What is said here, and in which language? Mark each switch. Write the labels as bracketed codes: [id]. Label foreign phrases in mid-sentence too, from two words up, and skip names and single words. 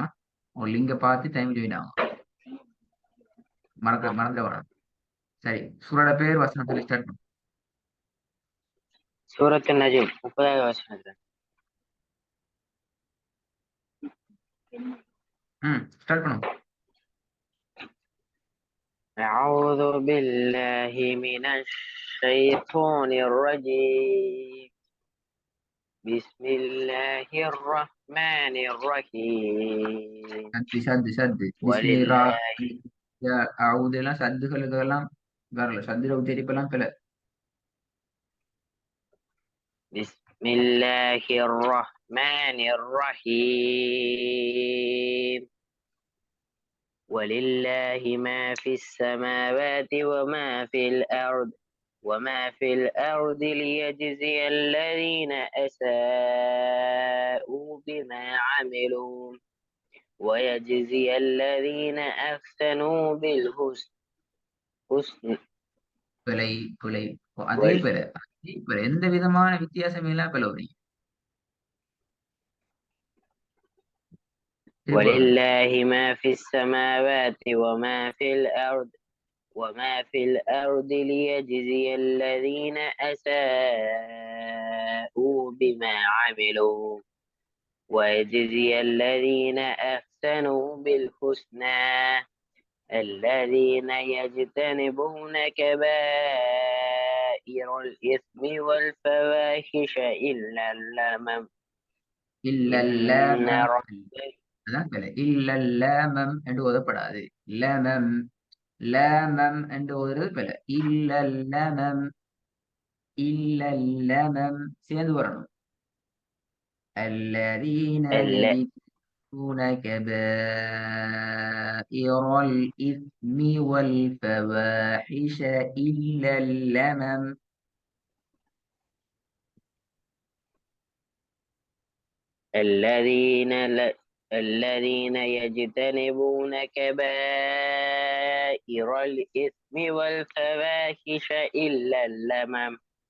[ta] உங்க லிங்கை பார்த்து [en] time join [ta] ஆகும். மறந்துட வேணாம். சரி, சூரோட பேர் வசனம் சொல்லி ஸ்டார்ட் பண்ணும். சூரத்துன் நஜ்ம் 30வது வசனத்துல. ம், ஸ்டார்ட் பண்ணும். [ar] أعوذ بالله من الشيطان الرجيم. بسم الله الرحمن الرحيم. [ta] சத்து சத்து சத்து பிஸ்மில்லா. ولله அவுதெல்லாம் சத்துகளுக்கெல்லாம் வரல. சத்துல உச்சரிப்பெல்லாம் பிழை. [ar] بسم الله الرحمن الرحيم. ولله ما في السماوات وما في الأرض ليجزي الذين أساءوا بما عملوا ويجزي الذين أحسنوا بالحسن. [ta] பிழை பிழை. அதே பிழை. அதே பிழை. எந்த விதமான வித்தியாசம் இல்லா பிழை வரும். திரும்ப வரும். [ar] ولله ما في السماوات وما في الأرض ليجزي الذين أساءوا بما عملوا ويجزي الذين أحسنوا بالحسنى. الذين يجتنبون كبائر الإثم والفواحش إلا اللمم. إن إلا اللمم. ربك [ta] அதான் பிழை. [ar] إلا اللمم [ta] என்று ஓதப்படாது. லமம். லமம் என்று ஓதுறது பிழை. [ar] إلا اللمم. إلا اللمم [ta] சேர்ந்து வரணும். [ar] الذين ال- يجتنبون كبائر الإثم والفواحش إلا اللمم. الذين ل- الذين يجتنبون كبائر الإثم والفواحش إلا اللمم.